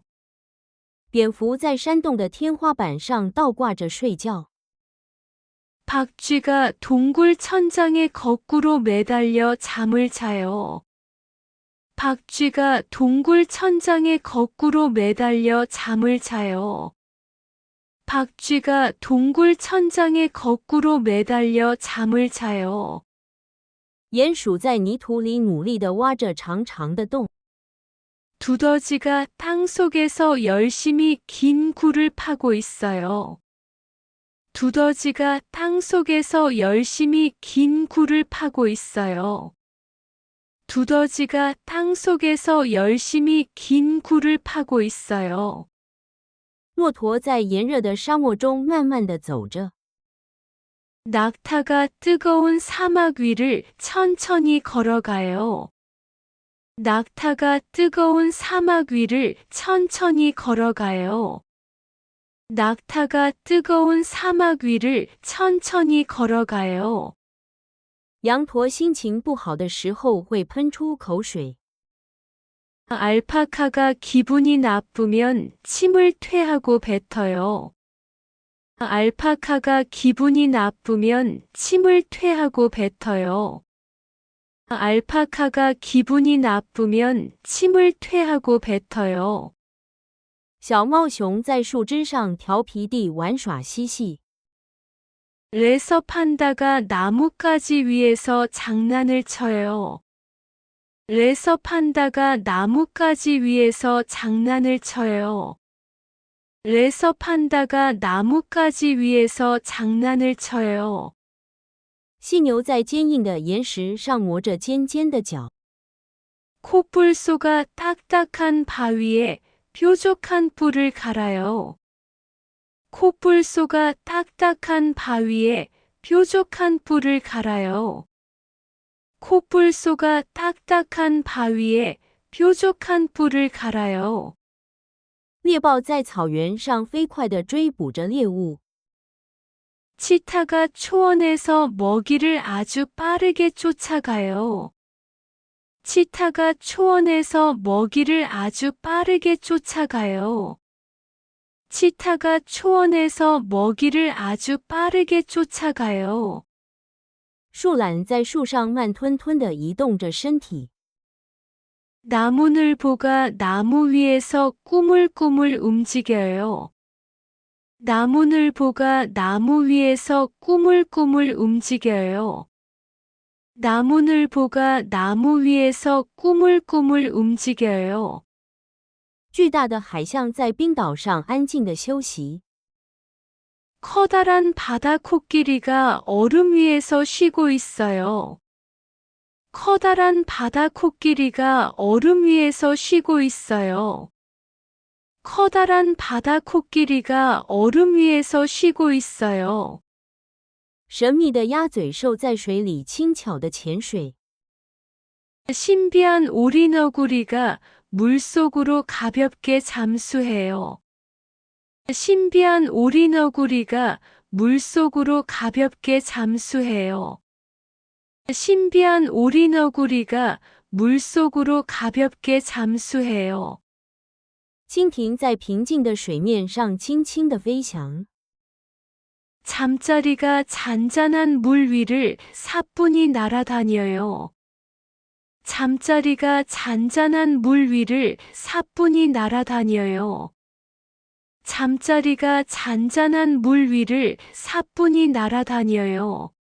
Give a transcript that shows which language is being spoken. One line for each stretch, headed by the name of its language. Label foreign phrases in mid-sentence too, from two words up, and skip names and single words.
Chinese: 蝙蝠在山洞的天花板上倒挂着睡觉。
Korean: 박쥐가 동굴 천장에 거꾸로 매달려 잠을 자요. 박쥐가 동굴 천장에 거꾸로 매달려 잠을 자요. 박쥐가 동굴 천장에 거꾸로 매달려 잠을 자요.
Chinese: 鼹鼠在泥土里努力地挖着长长的洞。
Korean: 두더지가 땅 속에서 열심히 긴 굴을 파고 있어요. 두더지가 땅 속에서 열심히 긴 굴을 파고 있어요. 두더지가 땅 속에서 열심히 긴 굴을 파고 있어요.
Chinese: 骆驼在炎热的沙漠中慢慢地走着。
Korean: 낙타가 뜨거운 사막 위를 천천히 걸어가요. 낙타가 뜨거운 사막 위를 천천히 걸어가요. 낙타가 뜨거운 사막 위를 천천히 걸어가요.
Chinese: 羊驼心情不好的时候会喷出口水。
Korean: 알파카가 기분이 나쁘면 침을 퇴하고 뱉어요. 알파카가 기분이 나쁘면 침을 퇴하고 뱉어요. 알파카가 기분이 나쁘면 침을 퇴하고 뱉어요.
Chinese: 小猫熊在树枝上调皮地玩耍嬉戏。
Korean: 레서 판다가 나뭇가지 위에서 장난을 쳐요. 레서 판다가 나뭇가지 위에서 장난을 쳐요. 레서 판다가 나뭇가지 위에서 장난을 쳐요.
Chinese: 犀牛在坚硬的岩石上磨着尖尖的角。
Korean: 코뿔소가 딱딱한 바위에 뾰족한 뿔을 갈아요. 코뿔소가 딱딱한 바위에 뾰족한 뿔을 갈아요. 코뿔소가 딱딱한 바위에 뾰족한 뿔을 갈아요.
Chinese: 猎豹在草原上飞快地追捕着猎物。
Korean: 치타가 초원에서 먹이를 아주 빠르게 쫓아가요. 치타가 초원에서 먹이를 아주 빠르게 쫓아가요. 치타가 초원에서 먹이를 아주 빠르게 쫓아가요.
Chinese: 树懒在树上慢吞吞地移动着身体。
Korean: 나무늘보가 나무 위에서 꾸물꾸물 움직여요. 나무늘보가 나무 위에서 꾸물꾸물 움직여요. 나무늘보가 나무 위에서 꾸물꾸물 움직여요.
Chinese: 巨大的海象在冰岛上安静地休息。
Korean: 커다란 바다 코끼리가 얼음 위에서 쉬고 있어요. 커다란 바다 코끼리가 얼음 위에서 쉬고 있어요. 커다란 바다 코끼리가 얼음 위에서 쉬고 있어요.
Chinese: 神秘的鸭嘴兽在水里轻巧地潜水。
Korean: 신비한 오리너구리가 물속으로 가볍게 잠수해요. 신비한 오리너구리가 물속으로 가볍게 잠수해요. 신비한 오리너구리가 물속으로 가볍게 잠수해요.
Chinese: 蜻蜓在平静的水面上轻轻地飞翔。
Korean: 잠자리가 잔잔한 물 위를 사뿐히 날아다녀요. 잠자리가 잔잔한 물 위를 사뿐히 날아다녀요. 잠자리가 잔잔한 물 위를 사뿐히 날아다녀요.